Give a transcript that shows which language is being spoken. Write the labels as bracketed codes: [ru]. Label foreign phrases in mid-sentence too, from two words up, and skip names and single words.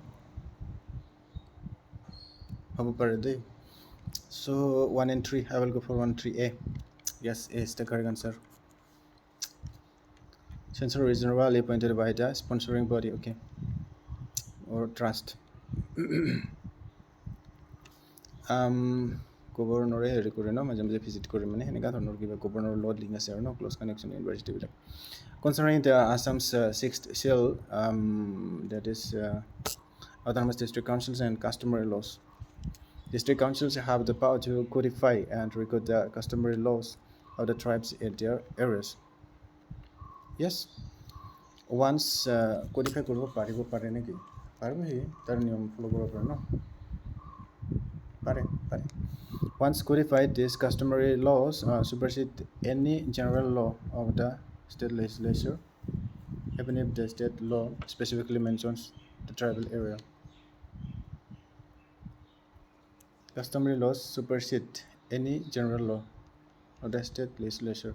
[en] How about it? So 1 and 3. I will go for 1 3A. Yes, A is the correct answer. Censor is generally appointed by the sponsoring body. Okay, or trust. [as] গভৰ্ণৰে হেৰি কৰে ন মাজে মাজে ভিজিট কৰে মানে সেনেকুৱা ধৰণৰ কিবা গভৰ্ণৰৰ লগত লিংক আছে আৰু ন [en] close connection [as] ইউনিভাৰ্চিটিবিলাক [en] concerning the Assam's sixth seal, that is autonomous district councils and customary laws. District councils have the power to codify and record the customary laws of the tribes in their areas. Yes, once codify [as] কৰিব পাৰে নেকি পাৰিব সি তাৰ নিয়ম ফ'ল' কৰিব পাৰে ন পাৰে [en] Once codified, these customary laws supersede any general law of the state legislature, even if the state law specifically mentions the tribal area. Customary laws supersede any general law of the state legislature.